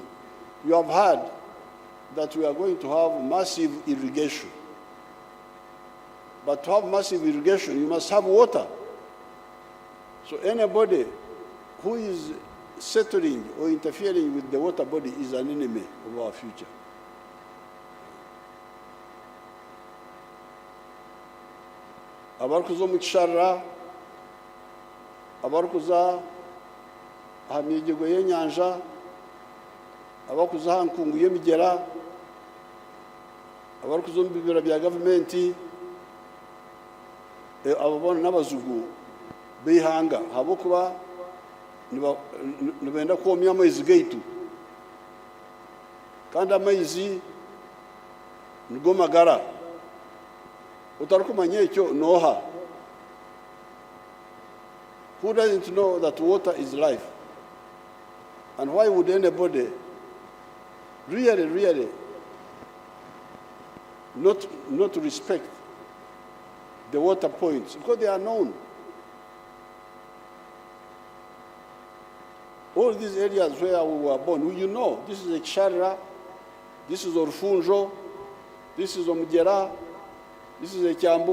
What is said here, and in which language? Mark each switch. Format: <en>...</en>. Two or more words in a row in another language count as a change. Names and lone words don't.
<en>You have heard that we are going to have massive irrigation. But to have massive irrigation, you must have water. So anybody who is settling or interfering with the water body is an enemy of our future.</en> <nyn>Abarkuza mukishara, abarkuza hamyegego y'enyanja, abakuza hankungu y'emigera, abarkuza mu bibira bya gavumenti, ababona n'abazugu bihanga habokuba nibenda komya amaizi gaitu kandi amaizi nigo magara utarukumanya ekyo noha</nyn> <en>Who doesn't know that water is life? And why would anybody really not respect the water points? Because they are known. All these areas where we were born, you know, this is Ekshara, this is Orfunjo, this is Omjera, this is Ekyambu.</en>